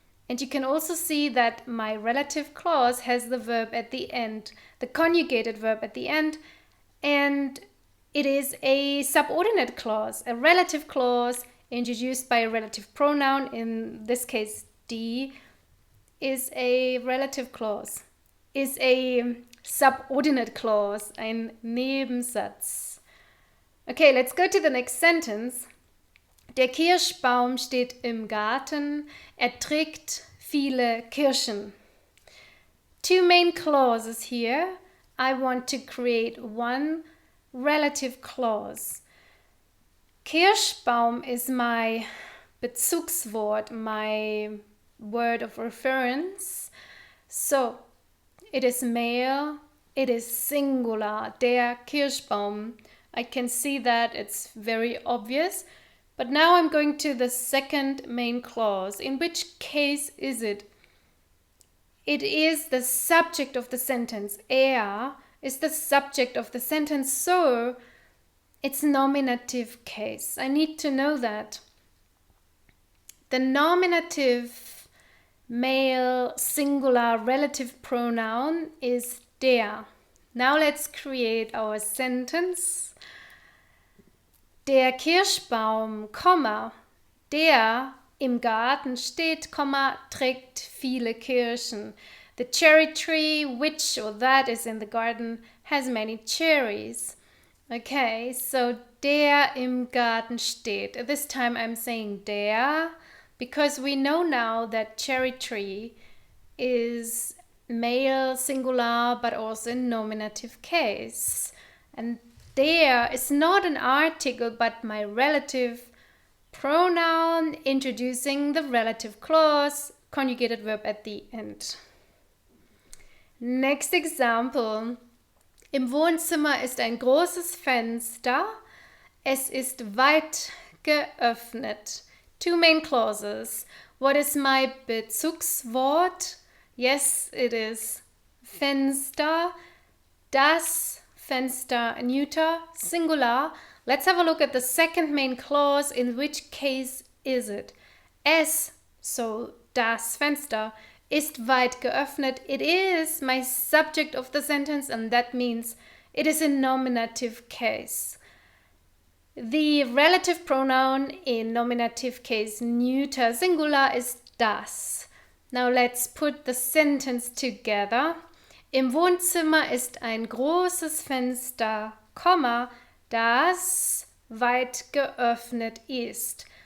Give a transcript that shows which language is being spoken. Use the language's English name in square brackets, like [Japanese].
[English] And you can also see that my relative clause has the verb at the end, the conjugated verb at the end, and it is a subordinate clause, a relative clause introduced by a relative pronoun, in this case die, is a relative clause, is a subordinate clause, ein Nebensatz. Okay, let's go to the next sentence. [German] Der Kirschbaum steht im Garten, trägt viele Kirschen. [English] Two main clauses here. I want to create one relative clause. Kirschbaum is my Bezugswort, my word of reference. So, it is male, it is singular, [German] der Kirschbaum. [English] I can see that it's very obvious. But now I'm going to the second main clause. In which case is it? It is the subject of the sentence. Is the subject of the sentence, so it's nominative case. I need to know that. The nominative male singular relative pronoun is der. Now let's create our sentence. [German] Der Kirschbaum, der im Garten steht, trägt viele Kirschen. [English] The cherry tree, which or that is in the garden, has many cherries. Okay, so [German] der im Garten steht. [English] This time I'm saying der because we know now that cherry tree is male singular but also in nominative case. And der is not an article but my relative pronoun introducing the relative clause, conjugated verb at the end. Next example. [German] Im Wohnzimmer ist ein großes Fenster. Es ist weit geöffnet. [English] Two main clauses. What is my Bezugswort? Yes, it is Fenster. [German] Das Fenster, [English] neuter, singular. Let's have a look at the second main clause. In which case is it? [German] Es, so das Fenster, ist weit geöffnet. [English] It is my subject of the sentence, and that means it is in nominative case. The relative pronoun in nominative case neuter singular is das. Now let's put the sentence together. [German] Im Wohnzimmer ist ein großes Fenster, das weit geöffnet ist.